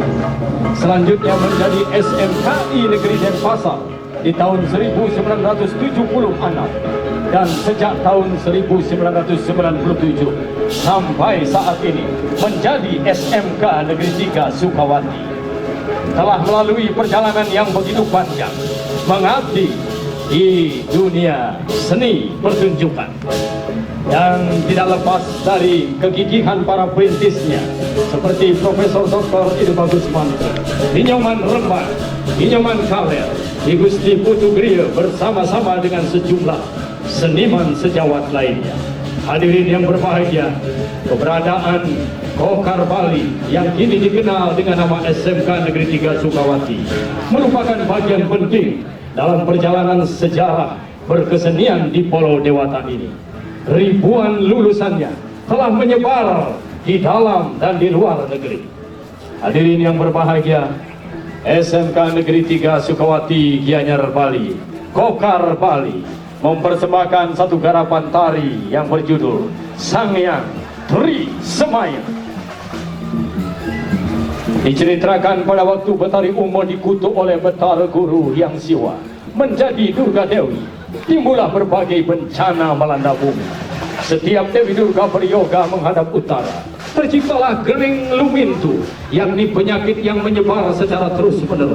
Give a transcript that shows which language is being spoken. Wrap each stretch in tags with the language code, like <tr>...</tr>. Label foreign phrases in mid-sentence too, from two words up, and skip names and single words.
<id>Selanjutnya menjadi SMKI Negeri Denpasar di tahun 1976 dan sejak tahun 1997 sampai saat ini menjadi SMK Negeri 3 Sukawati. Telah melalui perjalanan yang begitu panjang mengabdi di dunia seni pertunjukan dan tidak lepas dari kegigihan para perintisnya seperti Profesor Dr. Idu Bagus Manto, Inyoman Rembang, Inyoman Kaler, Ki Gusti Putu Griya bersama-sama dengan sejumlah seniman sejawat lainnya. Hadirin yang berbahagia, keberadaan Kokar Bali yang kini dikenal dengan nama SMK Negeri 3 Sukawati merupakan bagian penting dalam perjalanan sejarah berkesenian di Pulau Dewata ini. Ribuan lulusannya telah menyebar di dalam dan di luar negeri. Hadirin yang berbahagia, SMK Negeri 3 Sukawati Gianyar Bali, Kokar Bali mempersembahkan satu garapan tari yang berjudul Sangyang Tri Semayang. Diceritakan pada waktu Betari Umo dikutuk oleh Betara Guru yang Siwa menjadi Durga Dewi, timbullah berbagai bencana melanda bumi. Setiap Dewi Durga beryoga menghadap utara, terciptalah Gering Lumintu, yakni penyakit yang menyebar secara terus-menerus.</id>